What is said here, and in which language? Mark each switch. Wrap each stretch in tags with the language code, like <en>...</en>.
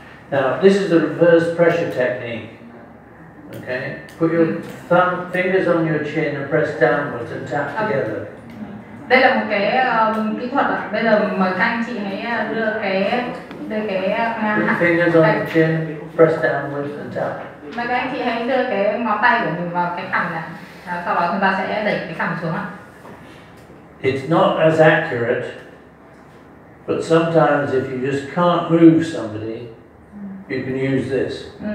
<en>Now, this is the reverse pressure technique. Okay, put your fingers on your chin and press downwards and tap together.</en> <vi>Đây là một cái kỹ thuật ạ. Bây giờ mời các anh chị hãy đưa cái</vi> <en>Put fingers on your chin, press downwards and tap.</en> <vi>Mời các anh chị hãy đưa cái ngón tay của mình vào cái cằm này. Sau đó chúng ta sẽ đẩy cái cằm xuống ạ.</vi> <en>It's not as accurate, but sometimes if you just can't move somebody, you can use this.</en>